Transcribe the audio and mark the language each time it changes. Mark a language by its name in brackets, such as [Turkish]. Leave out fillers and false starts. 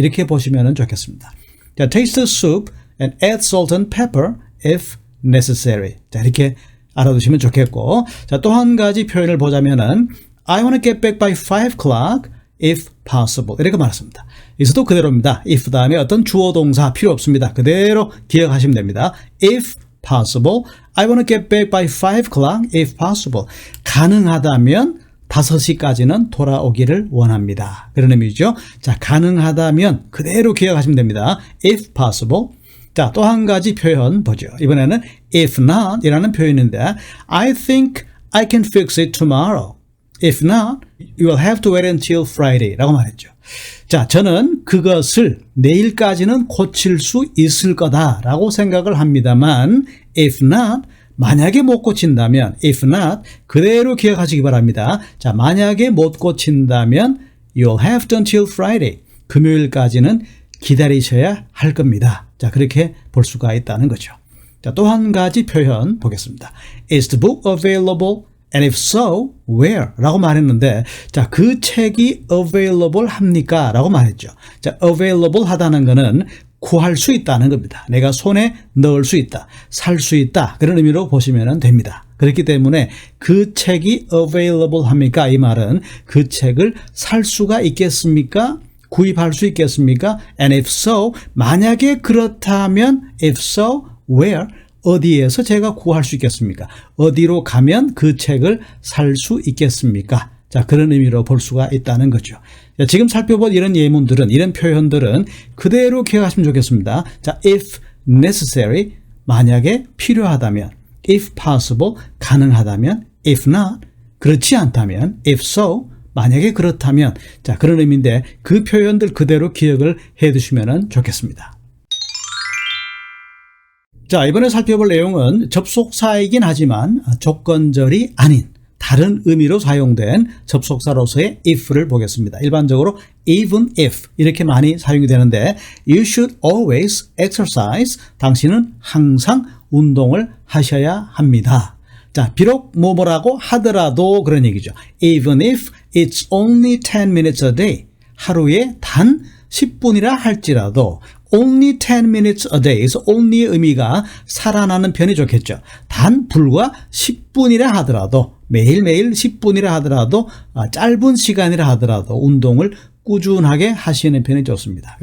[Korean] 이렇게 보시면 좋겠습니다. [English] 자, taste the soup and add salt and pepper if necessary. [Korean] 자, 이렇게 알아두시면 좋겠고, 자, 또 한 가지 표현을 보자면은 [English] I want to get back by 5 o'clock if possible [Korean] 이렇게 말했습니다. 여기서도 그대로입니다. if 다음에 어떤 주어 동사 필요 없습니다. 그대로 기억하시면 됩니다. [English] if possible, I want to get back by 5 o'clock if possible. [Korean] 가능하다면 5시까지는 돌아오기를 원합니다. 그런 의미죠. 자, 가능하다면 그대로 기억하시면 됩니다. [English] if possible. [Korean] 자, 또 한 가지 표현 보죠. 이번에는 [English] if not [Korean] 이라는 표현인데, [English] I think I can fix it tomorrow. If not, you will have to wait until Friday [Korean] 라고 말했죠. 자, 저는 그것을 내일까지는 고칠 수 있을 거다라고 생각을 합니다만, [English] if not, [Korean] 만약에 못 고친다면, if not, 그대로 기억하시기 바랍니다. [English] 자, [Korean] 만약에 못 고친다면, [English] you'll have to until Friday. [Korean] 금요일까지는 기다리셔야 할 겁니다. 자, 그렇게 볼 수가 있다는 거죠. 자, 또 한 가지 표현 보겠습니다. [English] Is the book available? And if so, where? [Korean] 라고 말했는데, 자, 그 책이 available 합니까? 라고 말했죠. 자, available 하다는 거는 구할 수 있다는 겁니다. 내가 손에 넣을 수 있다, 살 수 있다, 그런 의미로 보시면 됩니다. 그렇기 때문에 그 책이 available 합니까? 이 말은 그 책을 살 수가 있겠습니까? 구입할 수 있겠습니까? [English] And if so, [Korean] 만약에 그렇다면 [English] if so, where? [Korean] 어디에서 제가 구할 수 있겠습니까? 어디로 가면 그 책을 살 수 있겠습니까? 자, 그런 의미로 볼 수가 있다는 거죠. 자, 지금 살펴본 이런 예문들은, 이런 표현들은 그대로 기억하시면 좋겠습니다. 자, [English] if necessary, [Korean] 만약에 필요하다면, [English] if possible, [Korean] 가능하다면, [English] if not, [Korean] 그렇지 않다면, [English] if so, [Korean] 만약에 그렇다면, 자, 그런 의미인데 그 표현들 그대로 기억을 해 두시면 좋겠습니다. 자, 이번에 살펴볼 내용은 접속사이긴 하지만 조건절이 아닌 다른 의미로 사용된 접속사로서의 if를 보겠습니다. 일반적으로 [English] even if [Korean] 이렇게 많이 사용이 되는데, [English] you should always exercise, [Korean] 당신은 항상 운동을 하셔야 합니다. 자, 비록 뭐라고 하더라도 그런 얘기죠. [English] Even if it's only 10 minutes a day. [Korean] 하루에 단 10분이라 할지라도 [English] only 10 minutes a day. [Korean] 그래서 only의 의미가 살아나는 편이 좋겠죠. 단 불과 10분이라 하더라도, 매일매일 10분이라 하더라도, 짧은 시간이라 하더라도 운동을 꾸준하게 하시는 편이 좋습니다.